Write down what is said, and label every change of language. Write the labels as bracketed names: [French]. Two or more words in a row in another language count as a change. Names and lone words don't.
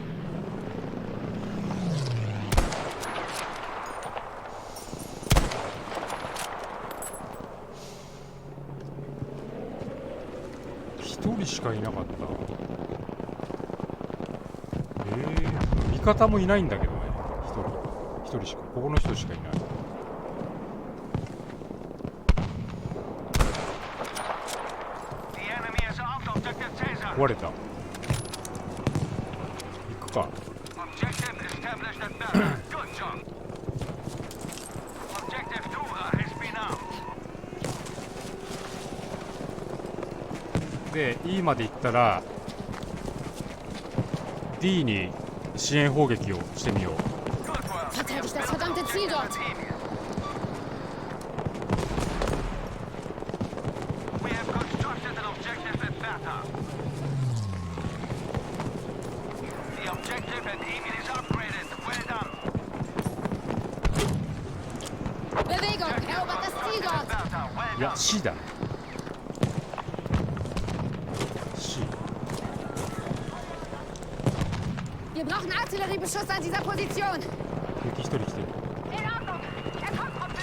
[Japanese] 一人しかいなかった。味方もいないんだけどね。一人しか、ここの人しかいない。 [English] The enemy has armed objective Caesar. [Japanese] 壊れた。行くか。 [English] Objective established at data. Good job. Objective Dora has been armed. [Japanese] で E まで行ったら D に支援砲撃をしてみよう。 [English] Good work. [German] Verteidigt das verdammte Ziel dort! [English] We have constructed an objective at data. The objective at Emil is upgraded. Well done. [German] Bewegung! Erobert das Ziel [English] At [German] dort! [English] data. Well [Japanese] いや [English] done. [Japanese] C だ。C。 [German] Wir brauchen Artilleriebeschuss an dieser Position! [Japanese] 敵一人来てる。 [German] In Ordnung! Er kommt